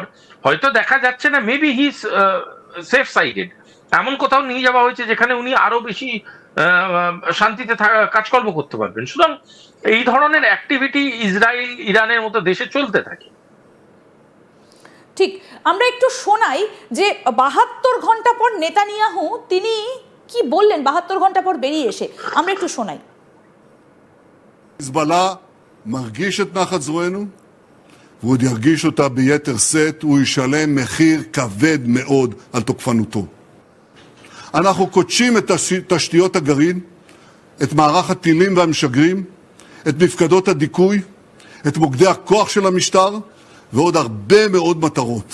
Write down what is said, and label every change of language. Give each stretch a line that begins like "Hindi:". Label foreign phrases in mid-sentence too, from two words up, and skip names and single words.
Bangla: হয়তো দেখা যাচ্ছে না,
English: maybe he safe sided,
Bangla: এমন কোথাও নিয়ে যাওয়া হয়েছে যেখানে উনি আরো বেশি শান্তিতে কাজকর্ম করতে পারবেন। সুতরাং এই ধরনের অ্যাক্টিভিটি ইসরায়েল ইরানের মতো দেশে চলতে থাকে। ঠিক, আমরা একটু শোনাই যে 72 ঘন্টা পর নেতানিয়াহু তিনি কি বললেন 72 ঘন্টা পর বেরিয়ে এসে, আমরা একটু শোনাই।
Hebrew: חיזבאללה מרגיש את נחת זרוענו, ועוד ירגיש אותה ביתר שאת, הוא ישלם מחיר כבד מאוד על תוקפנותו. אנחנו קודשים את תשתיות הגרעין, את מערך הטילים והמשגרים, את מפקדות הדיכוי, את מוקדי הכוח של המשטר, ועוד הרבה מאוד מטרות.